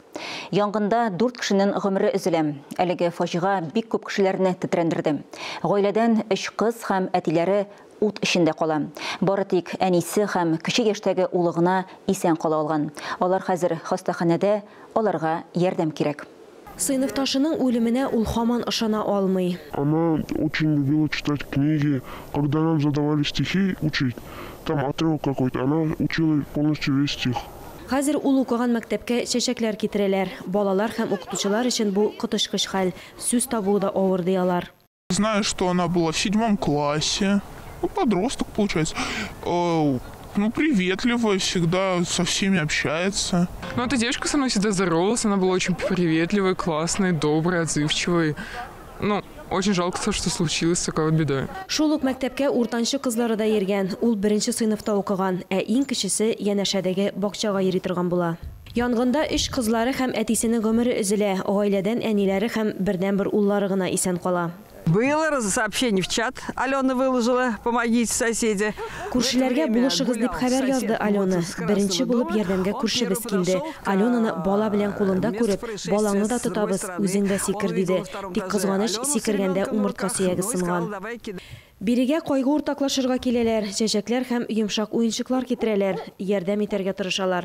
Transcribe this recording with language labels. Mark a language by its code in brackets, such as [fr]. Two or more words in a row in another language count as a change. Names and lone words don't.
[tt] Яңғында 4 кешенең гомере өзелә. Әлеге фажиға бик күп кешеләрне тетрәндерде. Гаиләдән 3 кыз һәм әтиләре ут эчендә кала. Бары тик әнисе һәм кече яшьтәге улыгына исән кала алган. Алар хәзер хастаханәдә, аларга ярдәм кирәк. Сыйныфташының үлеменә ул һаман ышана алмый. [ru] Она очень любила читать книги. Когда нам задавали стихи учить, там отрывок какой-то, она учила полностью весь стих. [tt] Хәзер ул укыган мәктәпкә чәчәкләр китерәләр. Балалар һәм укытучылар өчен бу котышкыч хәл. Сүз табуы да авыр диялар. [ru] Знаю, что она была в 7 классе. Подросток, получается. Приветливая, всегда со всеми общается. Эта девочка со мной всегда здоровалась, она была очень приветливой, классной, доброй, отзывчивой. Очень жалко то, что случилось такая беда. [tt] Шул ук мәктәпкә уртанчы кызлары да йөргән. Ул 1нче сыйныфта укыган, ә иң кечесе янәшәдәге бакчага йөри торган була. Янгында 3 кызлары һәм әтисенең гомере өзелә. Гаиләдән әниләре һәм бердән-бер уллары гына исән кала. [ru] Было сообщение в чат. Алена выложила, помогите соседи. [tt] Күршеләргә булышыгыз дип хәбәр язды Алена. Беренче булып ярдәмгә күршебез килде. Аленаны бала белән кулында күреп, балаңны да тотабыз, үзең дә сикер диде. Тик кызганыч сикергәндә умыртка сөяге сынган. Бирегә кайгы уртаклашырга киләләр, чәчәкләр һәм йомшак уенчыклар китерәләр, ярдәм итәргә тырышалар.